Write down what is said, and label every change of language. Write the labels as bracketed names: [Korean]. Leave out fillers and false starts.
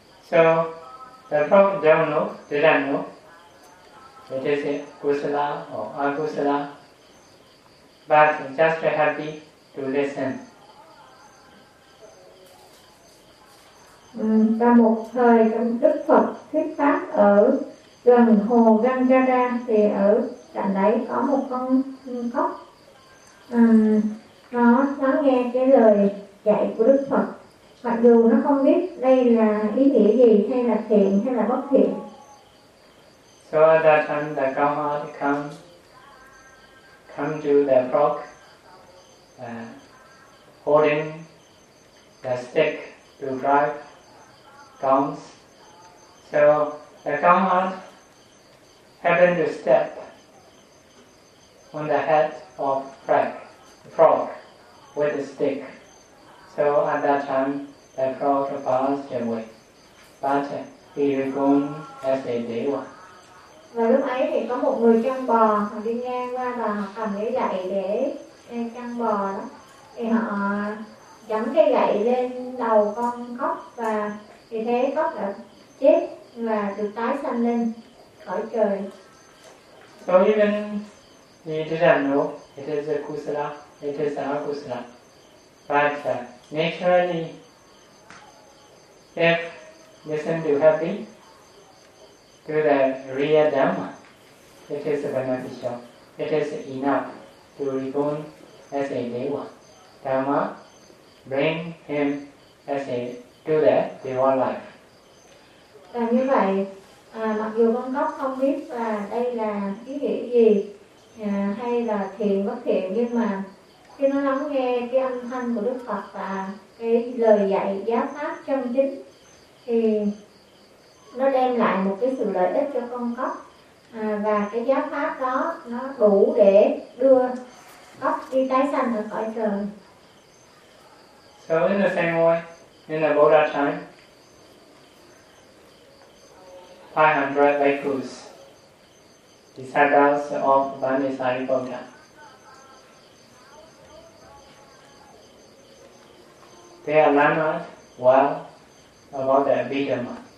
[English] So the frog didn't know it is a kusala or akusala, but just happy to listen. [Vietnamese] Và một thời Đức Phật thuyết pháp ở gần hồ Gangara, thì ở cạnh đấy có một con cóc, nó lắng nghe cái lời dạy của Đức Phật. Mặc dù nó không biết đây là ý nghĩa gì, hay là thiện hay là bất thiện. [English] So at that time the Kama come to the frog holding the stick to drive gongs. So the Kama happened to step on the head of frog with a stick. So at that time the frog passed away, but he returned as a deva. [Vietnamese] Và lúc ấy thì có một người chăn bò đi ngang qua và cầm cái gậy để chăn bò đó, thì họ dẫm cái gậy lên đầu con cóc, và vì thế cóc đã chết và được tái sanh lên khỏi trời. [English] So even he didn't know it is a kusala, it is a kusala, but naturally if listen to happy, to the real Dhamma, it is beneficial. It is enough to reborn as a deva. Dhamma bring him as a to the deva life. [Vietnamese] Và như vậy, mặc dù con cóc không biết là đây là ý nghĩa gì, hay là thiện bất thiện, nhưng mà khi nó lắng nghe cái âm thanh của Đức Phật và cái lời dạy giáo pháp chân chính, thì đem lại một cái sự lợi ích cho con cóc, và cái giáo pháp đó nó đủ để đưa cóc đi tái sanh ở cõi trời. [English] So in the same way, in the Buddha time, 500 bhikkhus, disciples of Bani Sariputta, they are learned well about the Abhidhamma.